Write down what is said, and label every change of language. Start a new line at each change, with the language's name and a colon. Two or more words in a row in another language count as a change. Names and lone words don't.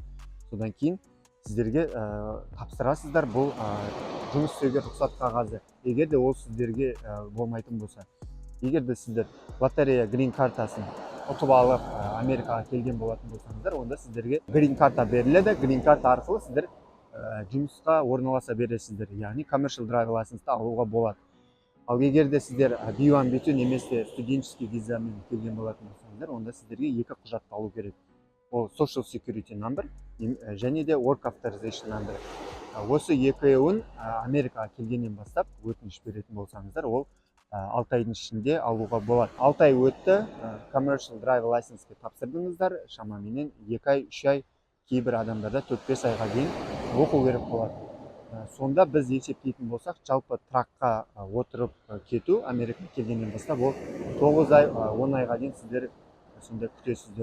Kazakh: Содан кейін сіздерге тапсырасыздар бұл жұмыс істеуге рұқсат қағазы. Егер де ол сіздерге болмайтын болса, егер де сіздер лотерея
English: green card
Kazakh: ұтып алып Америкаға келген болатын болсаңыздар, онда сіздерге
English: green card
Kazakh: беріледі.
English: green card
Kazakh: арқылы сіздер жұмысқа орналаса бересіздер, яғни
English: commercial driver license-ті
Kazakh: алуға болады. Ал егер де сіздер B1, B2 немесе
Russian: студенческий визамен
Kazakh: келген болатын болсаңыздар, онда сіздерге 2 құжатты алу керек.
English: Ол social security number
Kazakh: және де
English: work authorization number.
Kazakh: Осы екеуін Америкаға келгеннен бастап өтініш беретін болсаңыздар, ол 6 айдың ішінде алуға болады. 6 ай өтті,
English: commercial driver license-ке
Kazakh: тапсырдыңыздар, шамаменен 2 ай, 3 ай, кейбір адамдарда 4-5 айға дейін оқу керек болады. Сонда біз есептейтін болсақ, жалпы тракқа отырып кету Америкаға келгеннен бастап ол 9 ай, 10 айға дейін сіздер сонда күтесіздер.